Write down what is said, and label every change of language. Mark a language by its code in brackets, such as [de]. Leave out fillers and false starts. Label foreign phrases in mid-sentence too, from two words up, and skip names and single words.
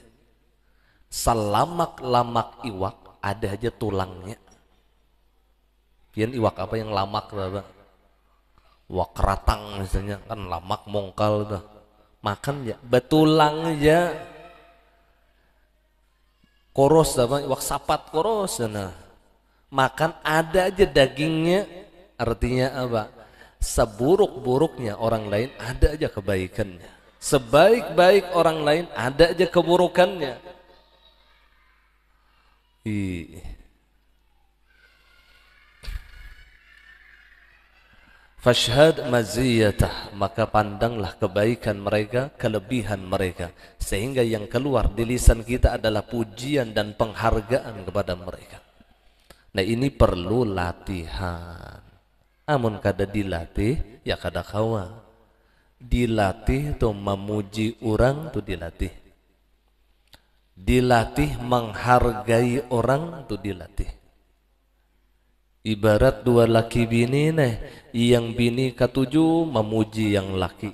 [bjn] Selamak-lamak iwak ada aja tulangnya. Pian iwak apa yang lamak Bapak? Iwak keratang misalnya kan lamak mongkal tuh. Makan ya betulang aja. Koros apa? Iwak sapat koros nah. Makan ada aja dagingnya. Artinya apa? [id] Seburuk-buruknya orang lain ada aja kebaikannya. Sebaik-baik orang lain ada aja keburukannya. [ar] فاشهد مزيته, [id] maka pandanglah kebaikan mereka, kelebihan mereka, sehingga yang keluar di lisan kita adalah pujian dan penghargaan kepada mereka. Nah ini perlu latihan. [bjn] Amun kada dilatih ya kada kawa. Dilatih tuh memuji orang tuh dilatih. Dilatih menghargai orang tuh dilatih. Ibarat dua laki bini nih, yang bini ketujuh memuji yang laki.